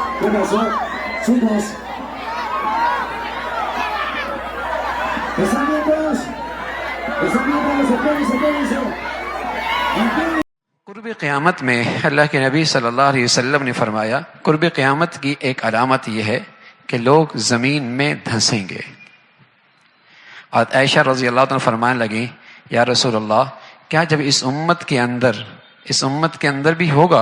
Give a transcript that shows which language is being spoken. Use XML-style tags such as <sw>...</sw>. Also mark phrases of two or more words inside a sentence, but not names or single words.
<es>abrazo, chicos. ¿Están bien todos? ¿Están bien todos? Espérense.</es> <ur>قرب قیامت میں اللہ کے نبی</ur> <ar>صلی اللہ علیہ وسلم</ar> <ur>نے فرمایا قرب قیامت کی ایک علامت یہ ہے کہ لوگ زمین میں دھنسیں گے. اور عائشہ</ur> <ar>رضی اللہ عنہ</ar> <ur>فرمانے لگیں</ur> <ar>یا رسول اللہ</ar> <ur>کیا جب اس امت کے اندر بھی ہوگا؟</ur>